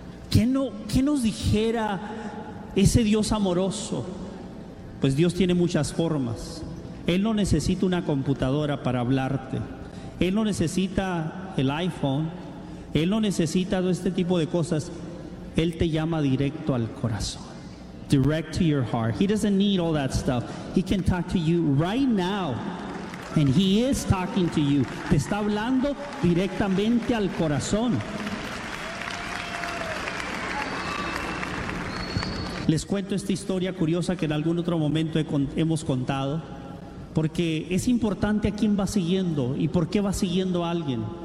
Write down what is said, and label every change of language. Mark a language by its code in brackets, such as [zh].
[es] ¿Qué nos dijera ese Dios amoroso? Pues Dios tiene muchas formas. Él no necesita una computadora para hablarte. Él no necesita el iPhone. Él no necesita todo este tipo de cosas. Él te llama directo al corazón. [en] Direct to your heart. He doesn't need all that stuff. He can talk to you right now. And He is talking to you. [es] Te está hablando directamente al corazón. Les cuento esta historia curiosa que en algún otro momento hemos contado. Porque es importante a quién va siguiendo y por qué va siguiendo a alguien.